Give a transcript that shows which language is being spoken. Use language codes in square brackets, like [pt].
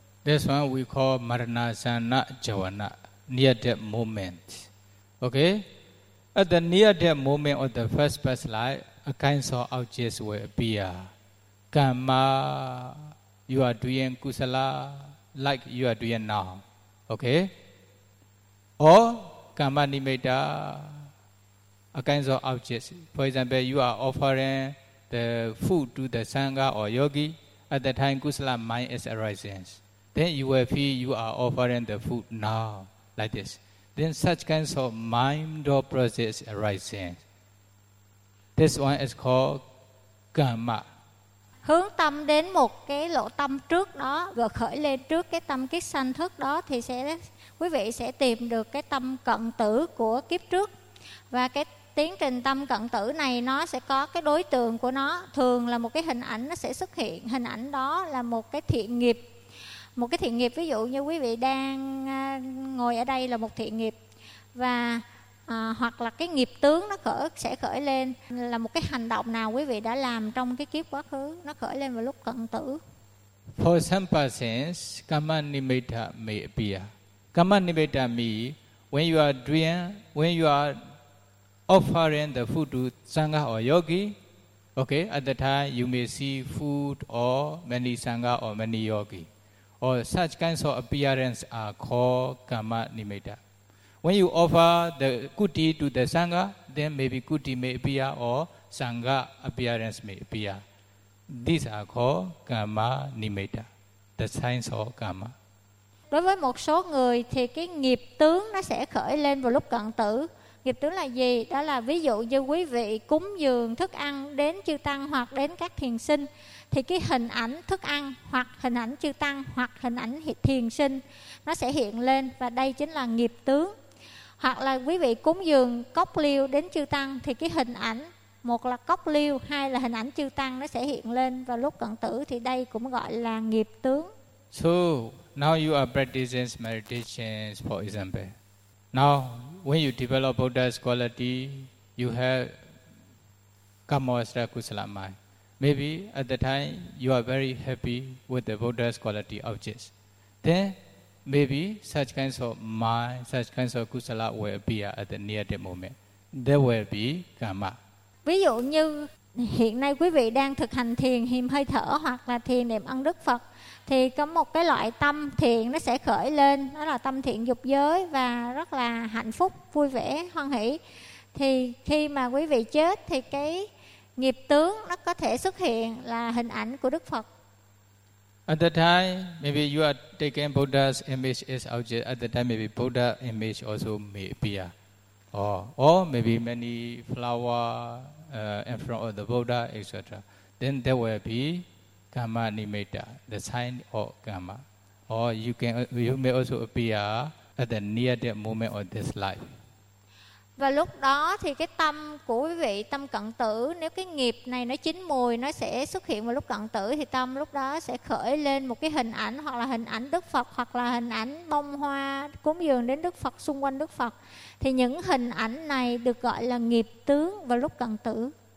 [en] That's why we call maranasana javana, near death moment. Okay? At the near death moment of the first past life, a kind of objects will appear. Kamma, you are doing kusala like you are doing now. Okay? Or kamma nimitta, a kind of objects. For example, you are offering the food to the sangha or yogi. At that time, kusala mind is arising. Then you will feel you are offering the food now, like this. Then such kinds of mind or process arising. This one is called karma. [vi] Hướng tâm đến một cái lỗ tâm trước đó, vừa khởi lên trước cái tâm kiết sanh thức đó, thì sẽ quý vị sẽ tìm được cái tâm cận tử của kiếp trước. Và cái tiến trình tâm cận tử này, nó sẽ có cái đối tượng của nó, thường là một cái hình ảnh nó sẽ xuất hiện. Hình ảnh đó là một cái thiện nghiệp. Một cái thiện nghiệp, ví dụ như quý vị đang ngồi ở đây là một thiện nghiệp. Và hoặc là cái nghiệp tướng nó sẽ khởi lên là một cái hành động nào quý vị đã làm trong cái kiếp quá khứ, nó khởi lên vào lúc cận tử. [en] For some persons, kamma nimitta may appear. Kamma nimitta means when you are offering the food to sangha or yogi, okay, at the time you may see food or many sangha or many yogi. Or such kinds of appearance are called kamma nimitta. When you offer the kuti to the sangha, then maybe kuti may appear or sangha appearance may appear. These are called kamma nimitta, the signs of kamma. [vi] Đối với một số người thì cái nghiệp tướng nó sẽ khởi lên vào lúc cận tử. Nghiệp tướng là gì? Đó là ví dụ như quý vị cúng dường thức ăn đến chư tăng hoặc đến các thiền sinh, thì cái hình ảnh thức ăn hoặc hình ảnh chư tăng hoặc hình ảnh thiền sinh nó sẽ hiện lên, và đây chính là nghiệp tướng. Hoặc là quý vị cúng dường cốc liêu đến chư tăng thì cái hình ảnh một là cốc liêu, hai là hình ảnh chư tăng nó sẽ hiện lên vào lúc cận tử, thì đây cũng gọi là nghiệp tướng. [en] So now you are practicing meditation, for example. Now when you develop Buddha's quality, you have kamma vassara kusala mind. Maybe at the time you are very happy with the Buddha's quality objects. Then maybe such kinds of mind, such kinds of kusala will appear at the near the moment. There will be kamma. [vi] Ví dụ như hiện nay quý vị đang thực hành thiền hiềm hơi thở hoặc là thiền niệm ân đức Phật, thì có một cái loại tâm thiện nó sẽ khởi lên, đó là tâm thiện dục giới và rất là hạnh phúc, vui vẻ, hoan hỷ. Thì khi mà quý vị chết thì cái nghiệp tướng nó có thể xuất hiện là hình ảnh của Đức Phật. [en] At the time, maybe you are taking Buddha's image as object. At the time, maybe Buddha's image also may appear. Or maybe many flower in front of the Buddha, etc. Then there will be kamma nimitta, the sign of kamma. Or you may also appear at the near-death moment of this life. [vi] Và lúc đó thì cái tâm của quý vị, tâm cận tử, nếu cái nghiệp này nó chín mùi, nó sẽ xuất hiện vào lúc cận tử, thì tâm lúc đó sẽ khởi lên một cái hình ảnh, hoặc là hình ảnh Đức Phật, hoặc là hình ảnh bông hoa cúng dường đến Đức Phật, xung quanh Đức Phật. Thì những hình ảnh này được gọi là nghiệp tướng vào lúc cận tử.